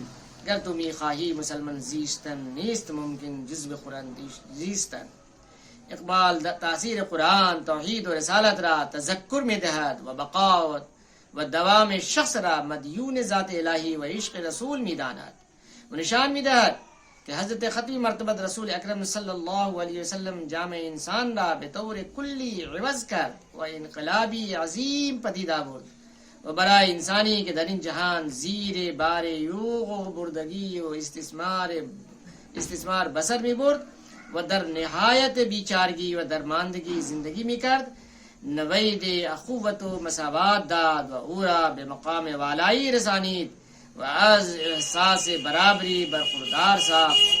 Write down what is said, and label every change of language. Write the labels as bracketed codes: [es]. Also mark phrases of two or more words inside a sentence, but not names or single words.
[fa] گر تو می خواهی مسلمان زیستن نیست ممکن جز به قرآن زیستن. اقبال تاثیر قرآن توحید و رسالت را تذکر می دهد و بقا و دوام شخص را مدیون ذات الهی و عشق رسول می داند و نشان می دهد کہ حضرت ختمی مرتبت رسول اکرم [ar] صلی اللہ علیہ وسلم [fa] جامع انسان را به طور کلی عوض کرد و انقلابی عظیم پدید آورد و برای انسانی که در این جهان زیر بار یوغ و بردگی و استثمار بسر می برد و در نهایت بیچارگی و درماندگی زندگی می کرد، نوید اخوت و مساوات داد و او را به مقام والائی رسانید و از احساس برابری برخوردار ساخت.